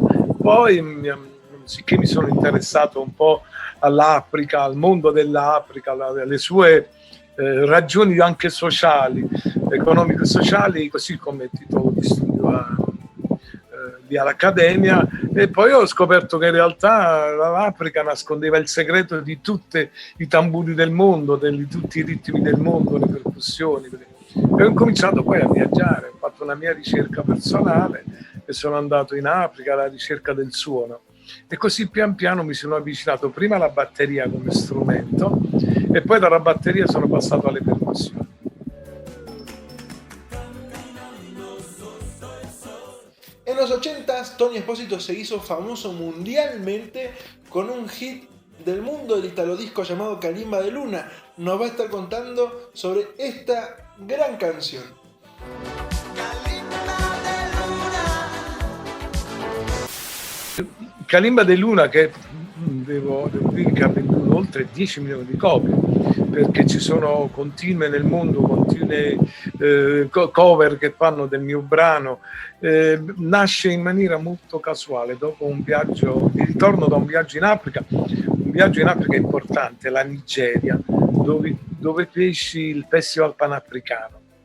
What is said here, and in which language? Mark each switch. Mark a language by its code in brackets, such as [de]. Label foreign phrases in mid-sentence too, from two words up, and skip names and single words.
[it] Poi, sicché mi sono interessato un po' all'Africa, al mondo dell'Africa, alle sue ragioni anche sociali, economiche e sociali, così come titolo di studio lì all'Accademia, e poi ho scoperto che in realtà l'Africa nascondeva il segreto di tutti i tamburi del mondo, di tutti i ritmi del mondo, le percussioni. E ho cominciato poi a viaggiare, ho fatto una mia ricerca personale e sono andato in Africa alla ricerca del suono. E così pian piano mi sono avvicinato prima alla batteria come strumento e poi dalla batteria sono passato alle percussioni. [es] En los 80 Tony Esposito se hizo famoso mundialmente con un hit del mundo del italodisco llamado Kalimba de Luna. Nos va a estar contando sobre esta gran canción. [it] Kalimba de Luna, che devo dire che ha venduto oltre 10 milioni di copie, perché ci sono continue nel mondo, continue cover che fanno del mio brano, nasce in maniera molto casuale dopo un viaggio di ritorno da un viaggio in Africa importante, la Nigeria, dove feci il Festival Panafricano.